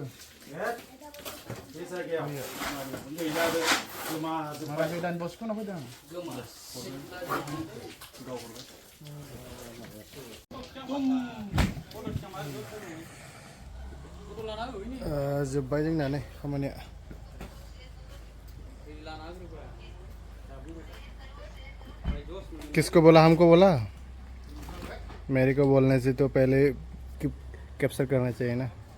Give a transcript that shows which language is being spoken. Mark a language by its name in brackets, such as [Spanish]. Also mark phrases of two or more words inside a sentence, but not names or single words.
[Bodo] बे जायगायाव गैलाबो गोमाजोब्बाय मारा गोदान बसखौनो फैदों जोब्बाय जोंना नै खामानिया [Hindi] किसको बोला हमको बोला मेरे को बोलने से तो पहले कैप्चर करना चाहिए ना